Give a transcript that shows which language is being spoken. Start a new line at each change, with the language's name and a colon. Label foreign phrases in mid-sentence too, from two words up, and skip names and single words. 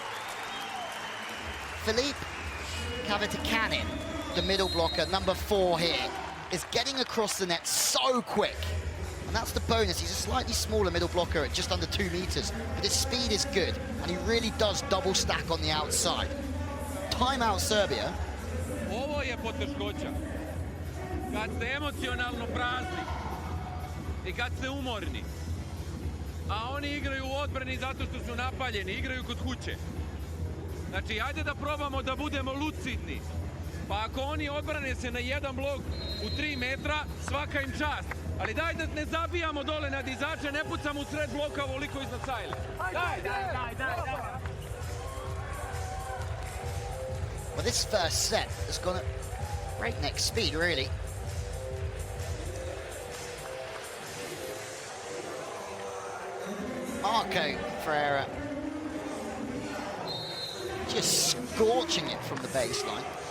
English: Philippe Kavitikanin, the middle blocker, number 4 here, is getting across the net so quick. And that's the bonus. He's a slightly smaller middle blocker at just under 2 meters, but his speed is good, and he really does double stack on the outside. Timeout Serbia.
Serbian: Ovo je poteškoća. Kad ste emocionalno prazni i kad ste umorni, a oni igraju u odbrani zato što su napaljeni, igraju kod kuće. Znači, ajde da probamo da budemo lucidni. Pa ako oni odbrane se na jedan blok u 3 metra, svaka im čast. Ali daj da ne zabijamo dole na dizače, ne pucamo u sred bloka ovoliko iznad sajle. Daj.
English: Well, this first set has gone at breakneck speed, really. Marco Ferreira just scorching it from the baseline.